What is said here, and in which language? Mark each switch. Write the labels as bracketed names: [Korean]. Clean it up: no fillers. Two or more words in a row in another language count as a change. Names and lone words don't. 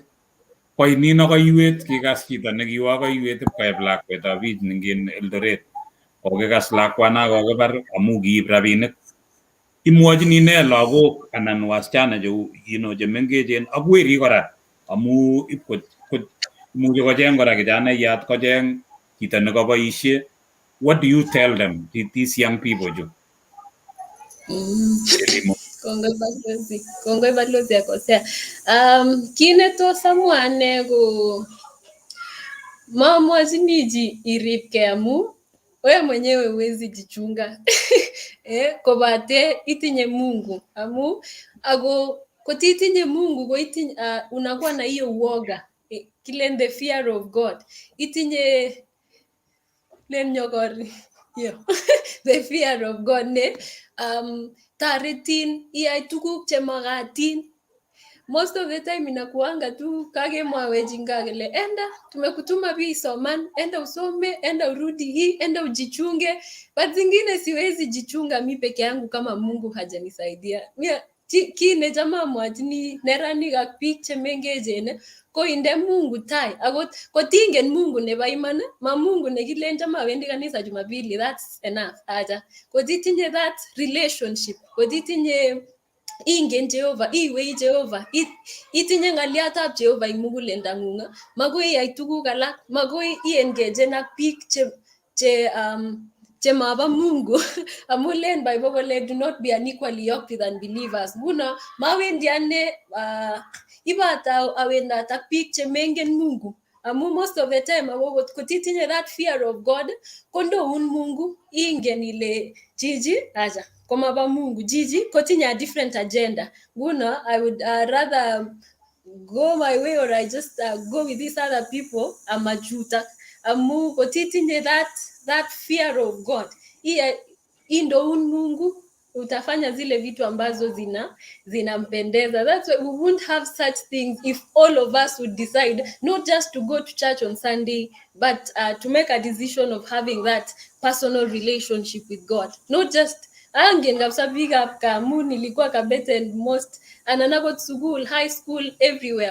[Kalenjin] Koi nino koiwet, kikas chito nekiwo koiwet ipkoeb lakwetab bich nengin Eldoret. Kokikas lakwana kokibar amu kiib rabinik. Imwochini ne lagok anan wasichana cheu chemengechen ak werik kora amu imuchi kocheng kora kijanaiyat, kocheng chito nekaboisie. [English] What do you tell them, these young people chu? [Kalenjin] Kongoi balozi akosea. Kit netos amwa ane ko mamwachini chi iripkei amu [Swahili] wewe mwenyewe huwezi jichunga. [Kalenjin] kobate itinye Mungu amu ako kotitinye Mungu koitinye [Swahili] unakuwa na hiyo uoga [Kalenjin] kile [English] the fear of God [Kalenjin] itinye [English] the fear of God [Kalenjin] ne taretin iyai tuguk chemagatin. [English] Most of the time [Swahili] inakuanga tu kakemwawech kele enda tumekutuma bi soman, enda usome, enda urudi hii, enda ujichunge. But zingine siwezi jichunga mi peke yangu kama Mungu hajanisaidia. [Kalenjin] Kine jamaa mwachini neranik ak biik chemengechen ko inde Mungu tai. Akot kotingen Mungu nebo iman, ma Mungu nekilen jamaa wendi kanisa Jumapili, [English] that's enough. Acha. Kotitinye that relationship, [Kalenjin] kotitinye ingen Jehova, iwei Jehova, itinye ng'aliatab Jehova ing muguleldangung, magoi iyai tuguk alak, magoi iengage ak biik chemaba Mungu. Amu len Bible kole [English] do not be unequally yoked with unbelievers. [Kalenjin] Nguno mawendi ane ibata awendat ak biik chemengen Mungu. [English] Amu most of the time kotitinye that fear of God, [Kalenjin] kondoun Mungu, ingen ile Gigi aja komaba Mungu. Gigi kotinye [English] a different agenda. Nguno I would rather go my way, or I just go with these other people amajuta. [Kalenjin] Amu kotitinye [English] that fear of God, [Swahili] indoun Mungu, utafanya zile vitu ambazo zinampendeza. [English] That's why we wouldn't have such things if all of us would decide not just to go to church on Sunday, but to make a decision of having that personal relationship with God. Not just [Kalenjin] angen kabisa [English] big up kamu nilikuwa Kabete most ananagot school, high school, everywhere.